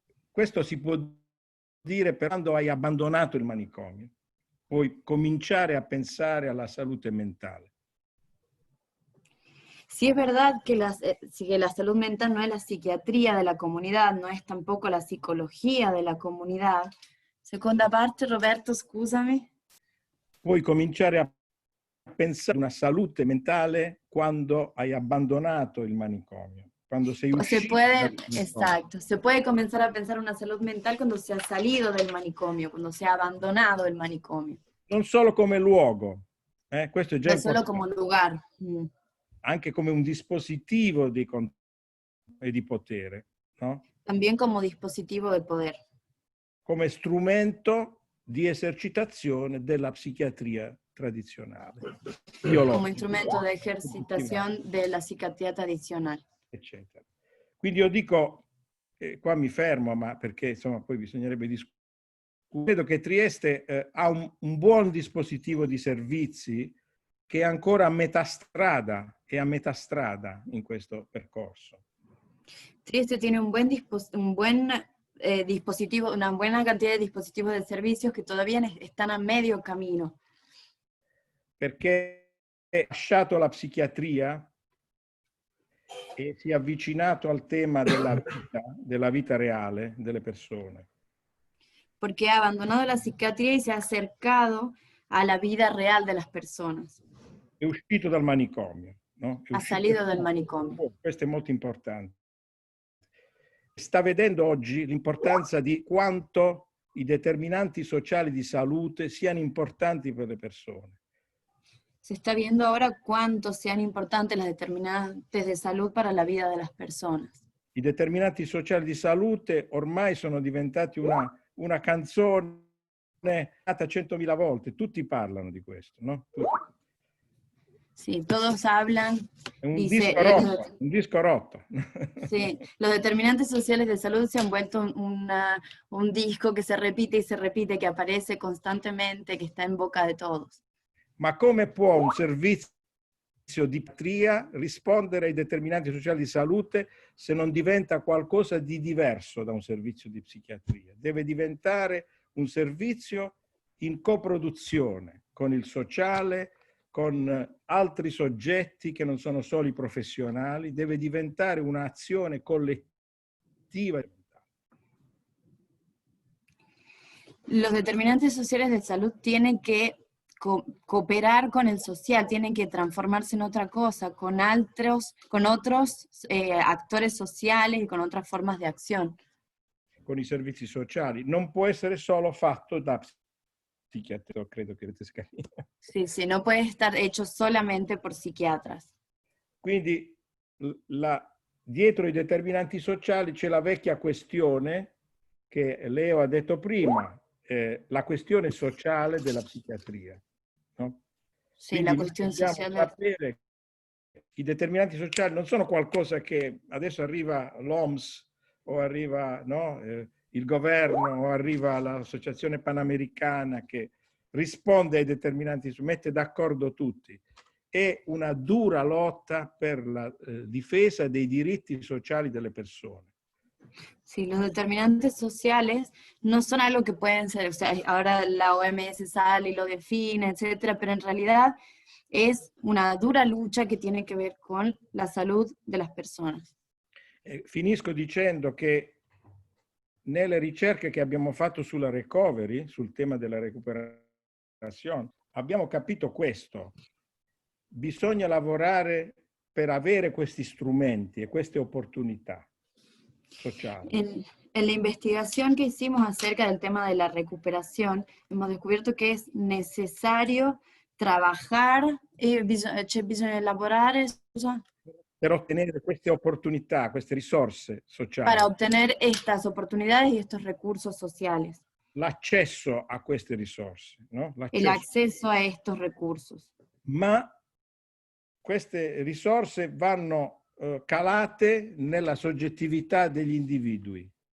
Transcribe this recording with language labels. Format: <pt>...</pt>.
<it>Questo si può dire per quando hai abbandonato il manicomio. Puoi cominciare a pensare alla salute mentale.</it> <es>Sí, es verdad que la salud mental no es la psiquiatría de la comunidad, no es tampoco la psicología de la comunidad.</es> <it>Seconda parte, Roberto, scusami. Puoi cominciare a pensare a una salute mentale quando hai abbandonato il manicomio, quando sei uscito dal manicomio.</it> <es>Exacto, se puede comenzar a pensar una salud mental cuando se ha salido del manicomio, cuando se ha abandonado el manicomio.</es> <it>Non solo come luogo, questo è già</it> <es>no solo como lugar.</es> <it>Anche come un dispositivo di e di potere, no?</it> <es>También como dispositivo de poder.</es> <it>Come strumento di esercitazione della psichiatria tradizionale.</it> <es>Como instrumento de ejercitación de la psiquiatría tradicional.</es> <it>Eccetera. Quindi io dico, qua mi fermo, ma perché insomma poi bisognerebbe discutere. Credo che Trieste ha un buon dispositivo di servizi che è ancora a metà strada in questo percorso.</it> <es>Trieste tiene un buen dispositivo, una buena cantidad de dispositivos de servicios que todavía están a medio camino.</es> <it>Perché ha lasciato la psichiatria e si è avvicinato al tema della vita reale delle persone.</it> <es>Porque ha abandonado la psiquiatría y se ha acercado a la vida real de las personas.</es> <it>È uscito dal manicomio, no?</it> <es>Ha salido del manicomio.</es> <it>Questo è molto importante. Sta vedendo oggi l'importanza di quanto i determinanti sociali di salute siano importanti per le persone.</it> <es>Se está viendo ahora cuánto sean importantes las determinantes de salud para la vida de las personas.</es> <it>I determinanti sociali di salute ormai sono diventati una canzone nata 100.000 volte, tutti parlano di questo, no? Tutti.</it> <es>Sí, todos hablan.</es> <it>È un disco rotto.</it> <es>Sí, los determinantes sociales de salud se han vuelto un disco que se repite y se repite, que aparece constantemente, que está en boca de todos.</es> <it>Ma come può un servizio di psichiatria rispondere ai determinanti sociali di salute se non diventa qualcosa di diverso da un servizio di psichiatria? Deve diventare un servizio in coproduzione con il sociale, con altri soggetti che non sono solo i professionali, deve diventare un'azione collettiva.</it> <es>Los determinantes sociales de salud tienen que cooperar con el social, tienen que transformarse en otra cosa, con otros actores sociales y con otras formas de acción.</es> <it>Con i servizi sociali. Non può essere solo fatto da psichiatri, credo che Tedescani.</it> <es>Sí, sí, no puede estar hecho solamente por psiquiatras.</es> <it>Quindi dietro i determinanti sociali c'è la vecchia questione che Leo ha detto prima, la questione sociale della psichiatria. No? Sì, la questione sociale. Sapere i determinanti sociali non sono qualcosa che adesso arriva l'OMS o arriva, no, il governo o arriva l'Associazione Panamericana che risponde ai determinanti, mette d'accordo tutti. È una dura lotta per la difesa dei diritti sociali delle persone.</it> <es>Sí, los determinantes sociales no son algo que pueden ser, o sea, ahora la OMS sale y lo define, etcétera, pero en realidad es una dura lucha che tiene que ver con la salud de las personas.</es> <it>Finisco dicendo che nelle ricerche che abbiamo fatto sulla recovery, sul tema della recuperazione, abbiamo capito questo. Bisogna lavorare per avere questi strumenti e queste opportunità sociali.</it> <es>En la investigación que hicimos acerca del tema de la recuperación, hemos descubierto que es necesario trabajar,</es> <it>bisogna lavorare, scusa, Per ottenere queste opportunità, queste risorse sociali.</it> <es>para obtener estas oportunidades y estos recursos sociales.</es> <it>L'accesso a queste risorse, no?</it> <es>El acceso a estos recursos.</es> <it>Ma queste risorse vanno calate nella soggettività degli individui.</it>